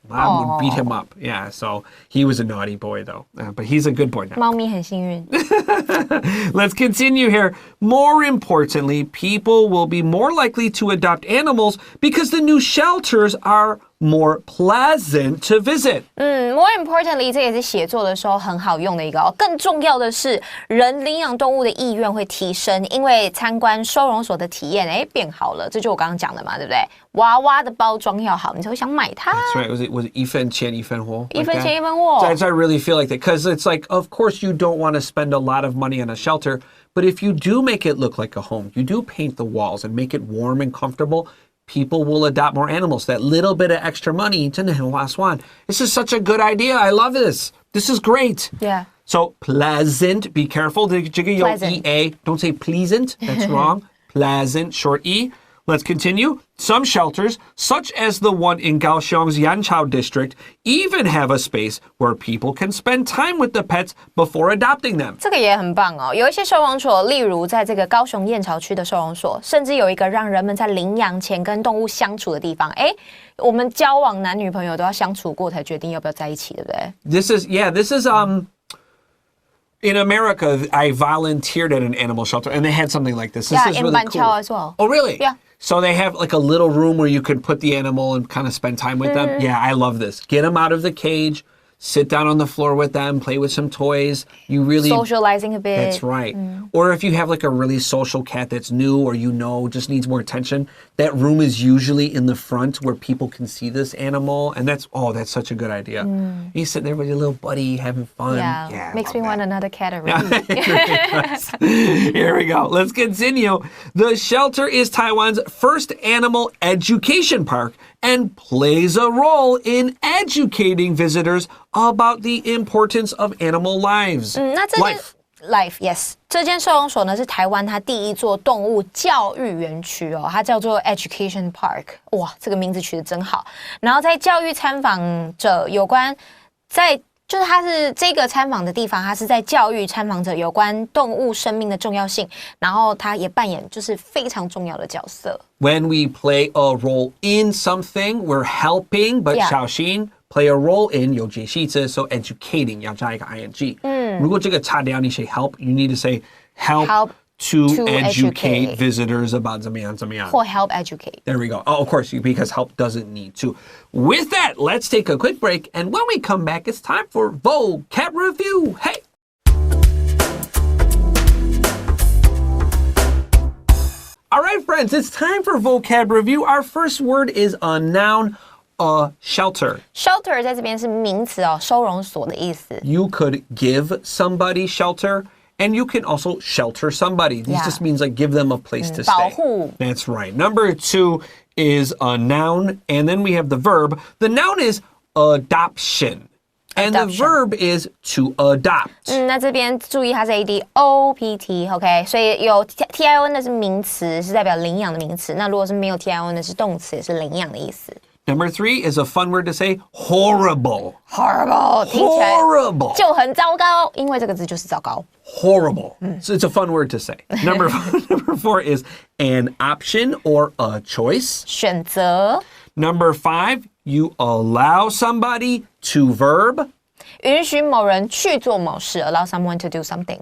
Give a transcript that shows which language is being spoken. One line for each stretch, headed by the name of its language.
English: Mom would beat him up. Yeah, so he was a naughty boy, though. But he's a good boy now.
Chinese: 猫咪很幸运
English: Let's continue here. More importantly, people will be more likely to adopt animals because the new shelters are more pleasant to visit. More importantly,
Chinese: 这也是写作的时候很好用的一个哦。更重要的是，人领养动物的意愿会提升，因为参观收容所的体验变好了。这就我刚刚讲的嘛，对不对？娃娃的包装要好，你才会想买它。
English: That's right. Was it
Chinese: 一分钱一分货? 一分钱一分货。
English: I really feel like that because it's like, of course, you don't want to spend a lot of money on a shelter, but if you do make it look like a home, you do paint the walls and make it warm and comfortable, people will adopt more animals. That little bit of extra money,
Chinese: 真的很划算.
English: This is such a good idea. I love this. This is great. Yeah. So pleasant, be careful. Pleasant. EA. Don't say pleasant. That's wrong. Pleasant, short E. Let's continue. Some shelters, such as the one in Kaohsiung's Yanqiao district, even have a space where people can spend time with the pets before adopting them.
Chinese: 这个也很棒哦，有一些收容所，例如在这个高雄燕巢区的收容所，甚至有一个让人们在领养前跟动物相处的地方。我们交往男女朋友都要相处过才决定要不要在一起，对不对？
English: This is in America, I volunteered at an animal shelter, and they had something like this. This is in really Banqiao cool. as well. Oh, really? Yeah. So they have like a little room where you could put the animal and kind of spend time with them. Yeah, I love this. Get them out of the cage, sit down on the floor with them, play with some toys. You really socializing a bit. That's right. Or if you have like a really social cat that's new or just needs more attention, that room is usually in the front where people can see this animal. And that's such a good idea. You sit there with your little buddy having fun. Yeah, makes me want another cat already. Here we go. Let's continue. The shelter is Taiwan's first animal education park and plays a role in educating visitors about the importance of animal lives.
Chinese: 那这件
English: Life, yes.
Chinese: 这间收容所呢是台湾它第一座动物教育园区哦，它叫做 Education Park。哇，这个名字取得真好。然后在教育参访者有关就是它是这个参访的地方，它是在教育参访者有关动物生命的重要性，然后它也扮演就是非常重要的角色。
English: When we play a role in something, we're helping, but
Chinese: 小心
English: play a role in
Chinese: 有解析词
English: so educating
Chinese: 要加一个
English: ing.
Chinese: 如果这个擦掉你写
English: help, you need to say help to educate visitors about
Chinese: 怎么样怎么样
English: 或 help educate. There we go. Oh, of course, because help doesn't need to. With that, let's take a quick break. And when we come back, it's time for vocab review. Hey! All right, friends, it's time for vocab review. Our first word is a noun, a shelter.
Chinese: Shelter 在这边是名词哦，收容所的意思。
English: You could give somebody shelter. And you can also shelter somebody. This just means like give them a place to stay.
Chinese: 保护.
English: That's right. Number 2 is a noun, and then we have the verb. The noun is adoption. And the verb is to adopt.
Chinese: 那这边注意它是 adopt，OK， 所以有 tion 的是名词，是代表领养的名词。那如果是没有 tion 的是动词，也是领养的意思。
English: Number 3 is a fun word to say, horrible.
Chinese: Horrible， 听起来
English: Horrible.
Chinese: 就很糟糕，因为这个字就是糟糕。
English: Horrible. So it's a fun word to say. Number 4 is an option or a choice.
Chinese: 选择。
English: Number 5, you allow somebody to verb.
Chinese: 允许某人去做某事 ，
English: allow someone to do something.